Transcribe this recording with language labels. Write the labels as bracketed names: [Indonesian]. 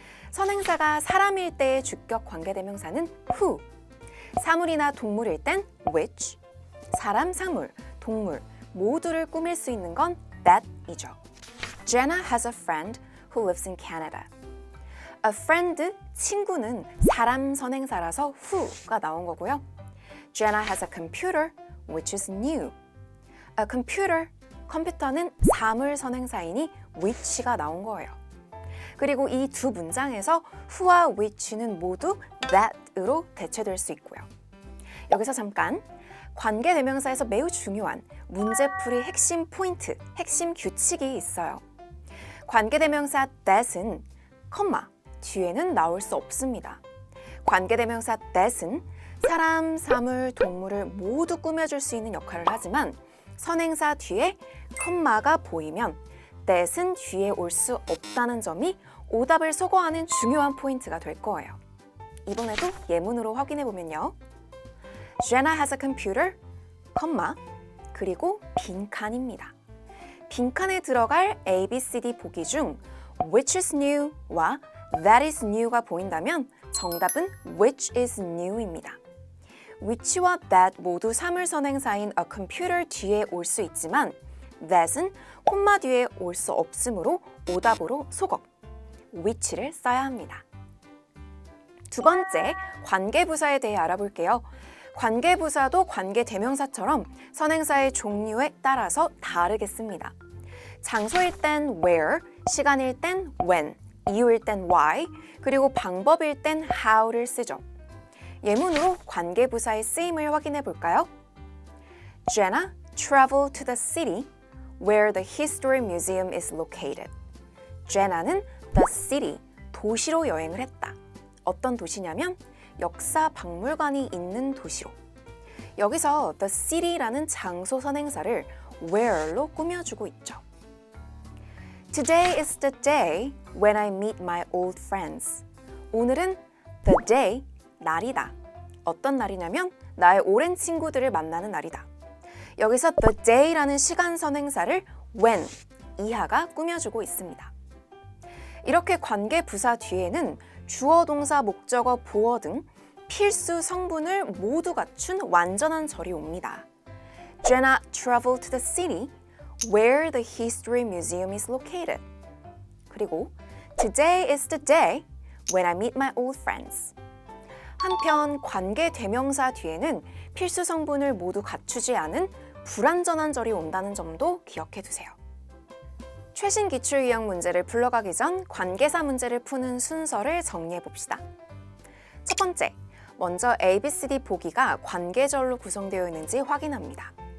[Korean] 선행사가 사람일 때의 주격 관계대명사는 who, 사물이나 동물일 땐 which, 사람, 사물, 동물 모두를 꾸밀 수 있는 건 that이죠. [English] Jenna has a friend who lives in Canada. [Korean] A friend, 친구는 사람 선행사라서 who가 나온 거고요. [English] Jenna has a computer, which is new. [Korean] A computer, 컴퓨터는 사물 선행사이니 which가 나온 거예요. 그리고 이 두 문장에서 who와 which는 모두 that으로 대체될 수 있고요. 여기서 잠깐 관계대명사에서 매우 중요한 문제풀이 핵심 포인트, 핵심 규칙이 있어요. 관계대명사 that은 컴마 뒤에는 나올 수 없습니다. 관계대명사 that은 사람, 사물, 동물을 모두 꾸며줄 수 있는 역할을 하지만 선행사 뒤에 컴마가 보이면 that은 뒤에 올 수 없다는 점이 오답을 소거하는 중요한 포인트가 될 거예요. 이번에도 예문으로 확인해 보면요. [English] Jenna has a computer, [Korean] 컴마, 그리고 빈칸입니다. 빈칸에 들어갈 A, B, C, D 보기 중 [English] which is new [Korean] 와 [English] that is new [Korean] 가 보인다면 정답은 which is new입니다. which와 that 모두 사물선행사인 a computer 뒤에 올 수 있지만 that은 콤마 뒤에 올 수 없으므로 오답으로 소거, which를 써야 합니다. 두 번째, 관계부사에 대해 알아볼게요. 관계부사도 관계대명사처럼 선행사의 종류에 따라서 다르게 씁니다. 장소일 땐 where, 시간일 땐 when, 이유일 땐 why, 그리고 방법일 땐 how를 쓰죠. 예문으로 관계부사의 쓰임을 확인해 볼까요? [English] Jenna traveled to the city where the History Museum is located. [Korean] Jenna는 the city, 도시로 여행을 했다. 어떤 도시냐면 역사 박물관이 있는 도시로. 여기서 the city라는 장소 선행사를 where로 꾸며주고 있죠. [English] Today is the day when I meet my old friends. [Korean] 오늘은 the day, 날이다. 어떤 날이냐면 나의 오랜 친구들을 만나는 날이다. 여기서 the day라는 시간 선행사를 when, 이하가 꾸며주고 있습니다. 이렇게 관계 부사 뒤에는 주어, 동사, 목적어, 보어 등 필수 성분을 모두 갖춘 완전한 절이 옵니다. [English] Jenna traveled to the city where the History Museum is located. 그리고 Today is the day when I meet my old friends. [Korean] 한편 관계 대명사 뒤에는 필수 성분을 모두 갖추지 않은 불완전한 절이 온다는 점도 기억해 두세요. 최신 기출 유형 문제를 풀러가기 전 관계사 문제를 푸는 순서를 정리해 봅시다. 첫 번째, 먼저 A, B, C, D 보기가 관계절로 구성되어 있는지 확인합니다.